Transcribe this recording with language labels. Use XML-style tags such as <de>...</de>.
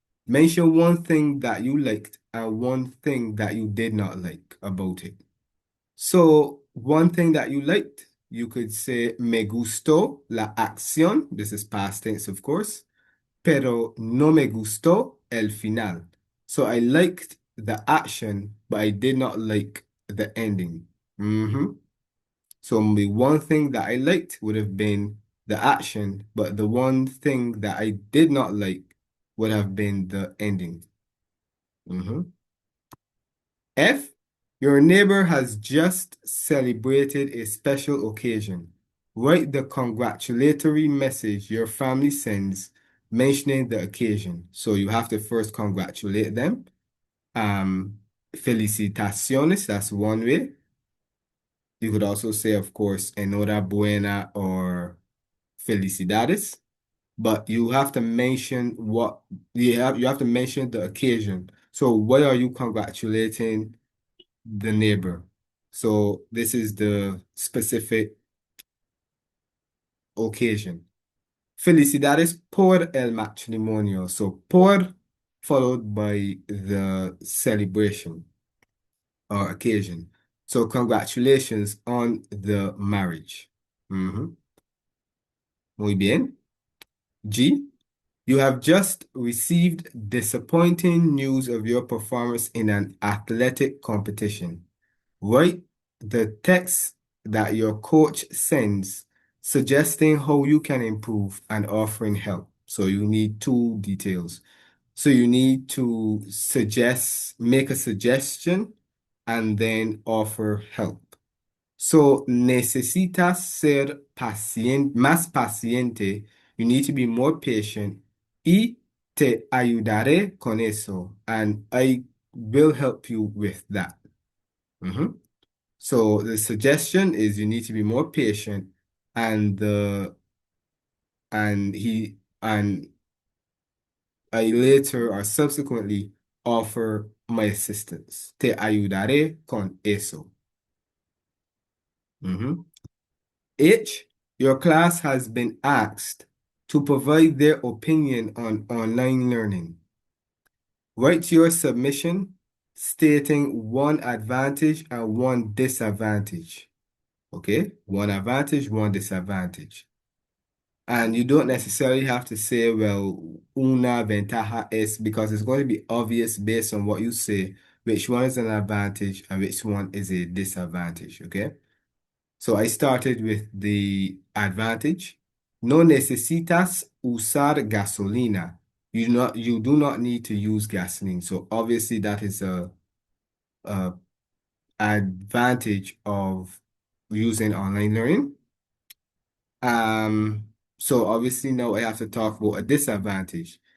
<en>Mention one thing that you liked and one thing that you did not like about it. So, one thing that you liked, you could say,</en> <es>me gustó la acción.</es> <en>This is past tense, of course.</en> <es>Pero no me gustó el final.</es> <en>So, I liked the action, but I did not like the ending. So, the one thing that I liked would have been the action, but the one thing that I did not like would have been the ending. F, your neighbor has just celebrated a special occasion. Write the congratulatory message your family sends mentioning the occasion. So you have to first congratulate them. Felicitaciones, that's one way. You could also say, of course, enhorabuena or felicidades, but you have to mention what you have to mention the occasion. So what are you congratulating the neighbor? So this is the specific occasion.</en> <es>Felicidades por el matrimonio.</es> <en>So por followed by the celebration or occasion. So congratulations on the marriage.</en> <es>Muy bien.</es> <en>G, you have just received disappointing news of your performance in an athletic competition. Write the text that your coach sends suggesting how you can improve and offering help. So you need two details. So you need to make a suggestion and then offer help. So</en> <es>necesitas ser más paciente.</es> <en>You need to be more patient.</en> <es>Y te ayudaré con eso.</es> <en>And I will help you with that. So the suggestion is you need to be more patient and and I later or subsequently offer my assistance.</en> <es>Te ayudaré con eso.</es> <en>H, your class has been asked to provide their opinion on online learning. Write your submission stating one advantage and one disadvantage. Okay? One advantage, one disadvantage. And you don't necessarily have to say, well,</en> <es>una ventaja es,</es> <en>because it's going to be obvious based on what you say, which one is an advantage and which one is a disadvantage. Okay? So I started with the advantage.</en> <es>No necesitas usar gasolina.</es> <en>You do not need to use gasoline. So obviously that is a advantage of using online learning. So obviously now I have to talk about a disadvantage.</en>